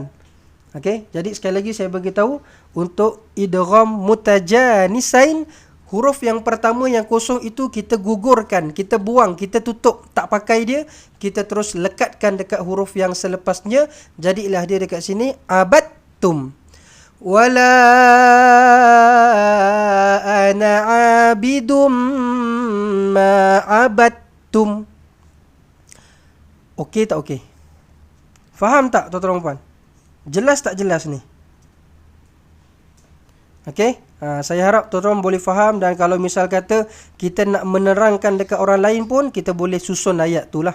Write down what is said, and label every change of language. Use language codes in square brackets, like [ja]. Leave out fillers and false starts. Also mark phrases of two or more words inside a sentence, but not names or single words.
[ms] Okey, jadi sekali lagi saya beritahu untuk [ar] إدغام متجانسين, [ms] huruf yang pertama yang kosong itu kita gugurkan, kita buang, kita tutup, tak pakai dia, kita terus lekatkan dekat huruf yang selepasnya. Jadilah dia dekat sini abadtum. [ar] ولا أنا عابد ما عبدتم. [ms] Okey tak okey? Faham tak tuan-tuan dan puan? Jelas tak jelas ni? Okey, saya harap tuan-tuan boleh faham. Dan kalau misal kata kita nak menerangkan dekat orang lain pun, kita boleh susun ayat tu lah.